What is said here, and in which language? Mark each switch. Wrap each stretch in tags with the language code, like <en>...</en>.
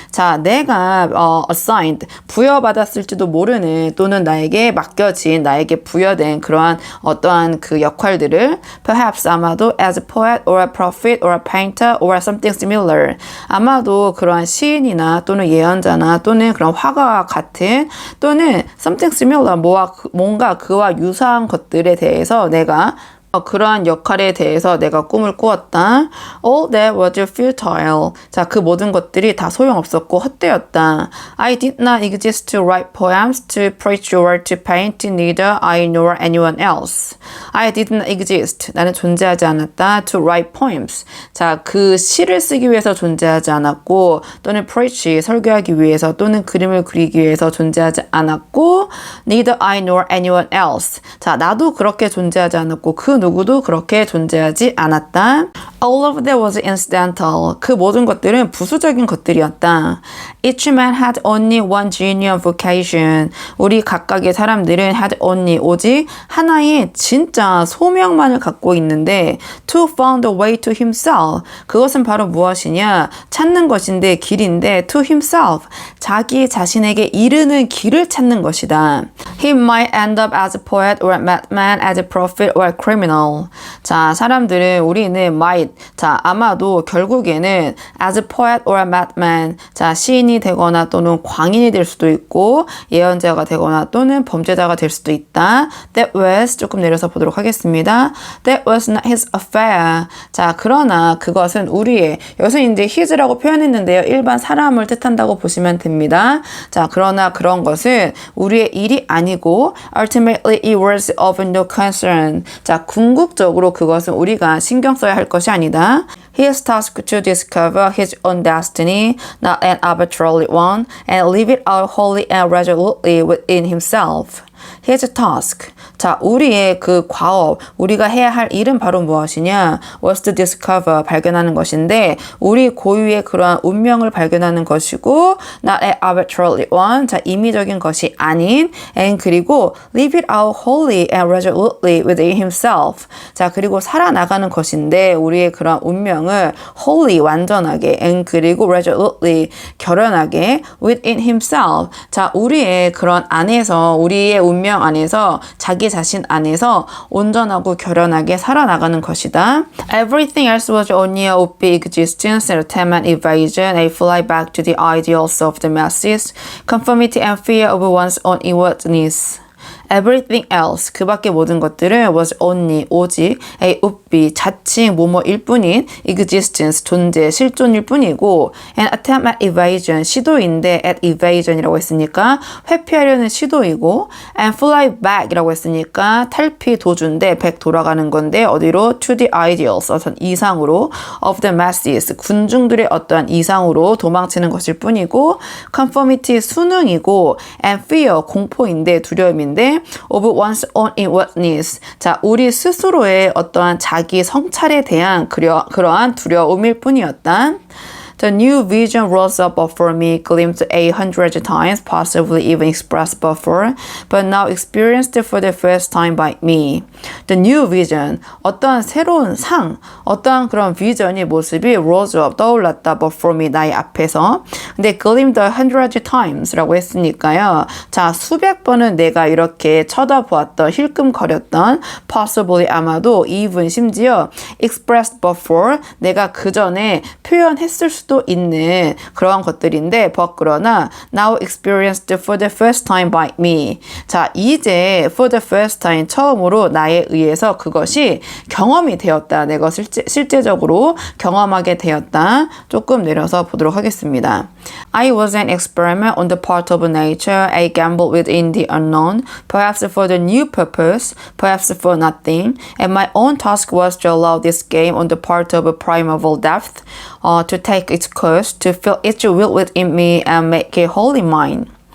<ko>자, 내가 assigned. 부여받았을지도 모르는 또는 나에게 맡겨진, 나에게 부여된 그러한 어떠한 그 역할들을 perhaps 아마도</ko> <en>as a poet or a prophet or a painter or something similar</en> <ko>아마도 그러한 시인이나 또는 예언자나 또는 그런 화가와 같은 또는</ko> <en>something similar</en> <ko>뭔가 그와 유사한 것들에 대해서 내가 그러한 역할에 대해서 내가 꿈을 꾸었다.</ko> <en>All that was futile.</en> <ko>자, 그 모든 것들이 다 소용없었고 헛되었다.</ko> <en>I did not exist to write poems, to preach or to paint, neither I nor anyone else. I did not exist.</en> <ko>나는 존재하지 않았다.</ko> <en>To write poems.</en> <ko>자, 그 시를 쓰기 위해서 존재하지 않았고 또는 preach, 설교하기 위해서 또는 그림을 그리기 위해서 존재하지 않았고</ko> <en>neither I nor anyone else.</en> <ko>자, 나도 그렇게 존재하지 않았고 그 누구도 그렇게 존재하지 않았다.</ko> <en>All of that was incidental.</en> <ko>그 모든 것들은 부수적인 것들이었다.</ko> <en>Each man had only one genuine vocation.</en> <ko>우리 각각의 사람들은</ko> <en>had only</en> <ko>오직 하나의 진짜 소명만을 갖고 있는데</ko> <en>to find a way to himself.</en> <ko>그것은 바로 무엇이냐? 찾는 것인데 길인데</ko> <en>to himself.</en> <ko>자기 자신에게 이르는 길을 찾는 것이다.</ko> <en>He might end up as a poet or a madman, as a prophet or a criminal.</en> <ko>자, 사람들은 우리는 might. 자, 아마도 결국에는</ko> <en>as a poet or a madman.</en> <ko>자, 시인이 되거나 또는 광인이 될 수도 있고 예언자가 되거나 또는 범죄자가 될 수도 있다.</ko> <en>That was</en> <ko>조금 내려서 보도록 하겠습니다.</ko> <en>That was not his affair.</en> <ko>자, 그러나 그것은 우리의 여기서 이제 his라고 표현했는데요. 일반 사람을 뜻한다고 보시면 됩니다. 자, 그러나 그런 것은 우리의 일이 아니고</ko> <en>ultimately it was of no concern.</en> <ko>자, 궁극적으로 그것은 우리가 신경 써야 할 것이 아니다.</ko> <en>He is tasked to discover his own destiny, not an arbitrary one, and live it out wholly and resolutely within himself. His task.</en> <ko>자, 우리의 그 과업, 우리가 해야 할 일은 바로 무엇이냐?</ko> <en>Was to discover,</en> <ko>발견하는 것인데 우리 고유의 그러한 운명을 발견하는 것이고</ko> <en>not an arbitrary one,</en> <ko>자, 임의적인 것이 아닌</ko> <en>and 그리고 live it out wholly and resolutely within himself.</en> <ko>자, 그리고 살아나가는 것인데 우리의 그러한 운명을 wholly, 완전하게 and 그리고 resolutely, 결연하게</ko> <en>within himself.</en> <ko>자, 우리의 그런 안에서 우리의 운명 안에서 자기 자신 안에서 온전하고 결연하게 살아나가는 것이다.</ko> <en>Everything else was only a would-be existence, entertainment, evasion, a fly back to the ideals of the masses, conformity and fear of one's own inwardness. Everything else,</en> <ko>그 밖의 모든 것들은</ko> <en>was only,</en> <ko>오직</ko> <en>a would-be,</en> <ko>자칭 뭐뭐일 뿐인 existence, 존재, 실존일 뿐이고</ko> <en>an attempt at evasion,</en> <ko>시도인데 at evasion이라고 했으니까 회피하려는 시도이고</ko> <en>and fly back</en> <ko>이라고 했으니까 탈피 도주인데 back 돌아가는 건데 어디로?</ko> <en>To the ideals,</en> <ko>어떤 이상으로</ko> <en>of the masses,</en> <ko>군중들의 어떠한 이상으로 도망치는 것일 뿐이고</ko> <en>conformity, 순응이고 and fear,</en> <ko>공포인데 두려움인데</ko> <en>of one's own inwardness.</en> <ko>자, 우리 스스로의 어떠한 자기 성찰에 대한 그러한 두려움일 뿐이었다.</ko> <en>The new vision rose up before me, glimpsed 100 times, possibly even expressed before, but now experienced for the first time by me. The new vision,</en> <ko>어떠한 새로운 상, 어떠한 그런 비전의 모습이</ko> <en>rose up,</en> <ko>떠올랐다</ko> <en>before me,</en> <ko>나의 앞에서. 근데</ko> <en>glimpsed 100 times</en> <ko>라고 했으니까요. 자, 수백 번은 내가 이렇게 쳐다보았던, 힐끔거렸던, possibly 아마도, even 심지어</ko> <en>expressed before,</en> <ko>내가 그 전에 표현했을 수도 있는 그러한 것들인데 but 그러나</ko> <en>now experienced for the first time by me.</en> <ko>자, 이제</ko> <en>for the first time</en> <ko>처음으로 나에 의해서 그것이 경험이 되었다. 내가 실제적으로 경험하게 되었다. 조금 내려서 보도록 하겠습니다.</ko> <en>I was an experiment on the part of nature, a gamble within the unknown, perhaps for the new purpose, perhaps for nothing, and my own task was to allow this game on the part of a primeval depth to take its course, to feel its will within me and make it wholly mine.</en>